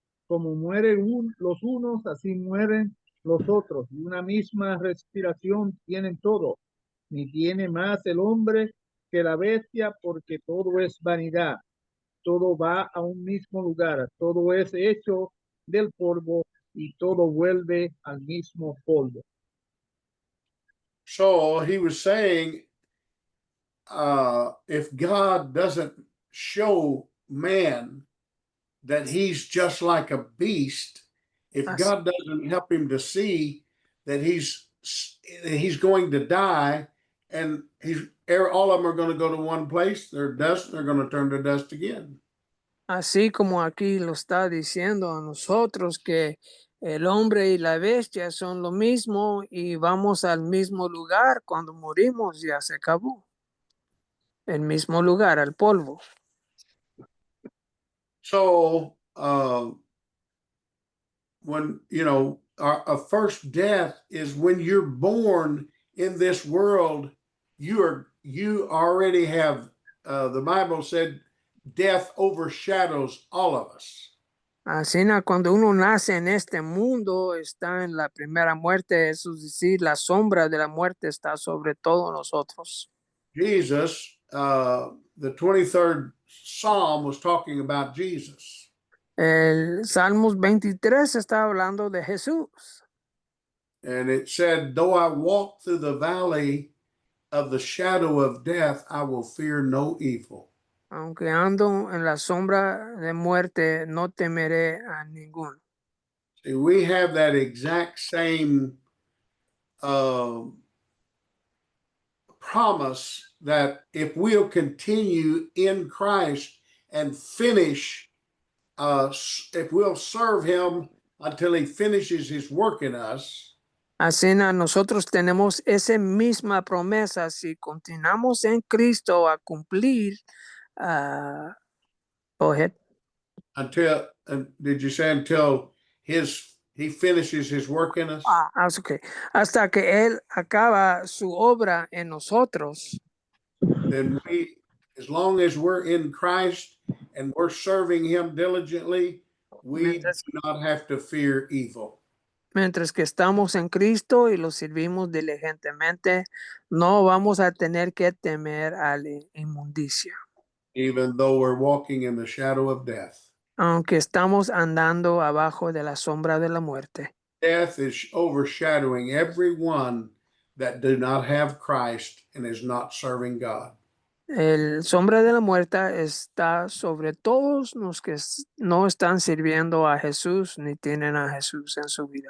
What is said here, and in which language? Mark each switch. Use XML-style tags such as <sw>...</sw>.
<es>Como mueren los unos, así mueren los otros, y una misma respiración tienen todos. Ni tiene más el hombre que la bestia, porque todo es vanidad. Todo va a un mismo lugar, todo es hecho del polvo y todo vuelve al mismo polvo.</es> <en>So he was saying, if God doesn't show man that he's just like a beast, if God doesn't help him to see that he's he's going to die, and all of them are going to go to one place. They're dust. They're going to turn to dust again.</en> <es>Así como aquí lo está diciendo a nosotros que el hombre y la bestia son lo mismo y vamos al mismo lugar cuando morimos, ya se acabó. El mismo lugar, al polvo.</es> <en>So, when, a first death is when you're born in this world, you already have, the Bible said, death overshadows all of us.</en> <es>Así cuando uno nace en este mundo, está en la primera muerte, eso es decir, la sombra de la muerte está sobre todos nosotros.</es> <en>Jesus, the 23rd Psalm was talking about Jesus.</en> <es>El Salmos 23 está hablando de Jesús.</es> <en>And it said, though I walk through the valley of the shadow of death, I will fear no evil.</en> <es>Aunque ando en la sombra de muerte, no temeré a ninguno.</es> <en>See, we have that exact same promise that if we'll continue in Christ and finish, if we'll serve him until he finishes his work in us.</en> <es>Así nosotros tenemos esa misma promesa. Si continuamos en Cristo a cumplir,</es> <en>go ahead. Until, did you say until he finishes his work in us? Okay.</en> <es>Hasta que él acaba su obra en nosotros.</es> <en>Then as long as we're in Christ and we're serving him diligently, we do not have to fear evil.</en> <es>Mientras que estamos en Cristo y lo servimos diligentemente, no vamos a tener que temer a la inmundicia.</es> <en>Even though we're walking in the shadow of death.</en> <es>Aunque estamos andando abajo de la sombra de la muerte.</es> <en>Death is overshadowing everyone that do not have Christ and is not serving God.</en> <es>El sombra de la muerte está sobre todos los que no están sirviendo a Jesús ni tienen a Jesús en su vida.</es>